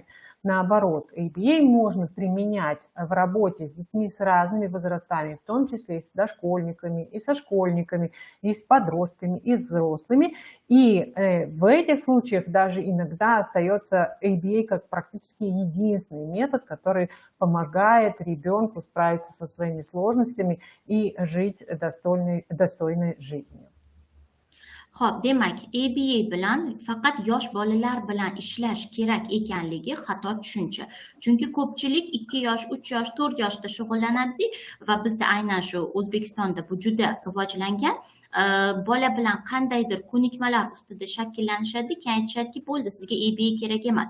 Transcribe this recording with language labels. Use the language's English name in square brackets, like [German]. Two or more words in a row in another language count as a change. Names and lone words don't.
[Russian] Наоборот, ABA можно применять в работе с детьми с разными возрастами, в том числе и с дошкольниками, и со школьниками, и с подростками, и с взрослыми. И в этих случаях даже иногда остается ABA как практически единственный метод, который помогает ребенку справиться со своими сложностями и жить достойной жизнью. [Uzbek] Xo'p, demak, ABA bilan faqat yosh bolalar bilan ishlash kerak ekanligi xato tushuncha. Chunki ko'pchilik 2 yosh, 3 yosh, 4 yoshda shug'ullanadi va bizda aynan shu O'zbekistonda bu juda rivojlangan. Bola bilan qandaydir ko'nikmalar ustida shakllanishadi, keyin aytishadiki, bo'ldi, sizga ABA kerak emas.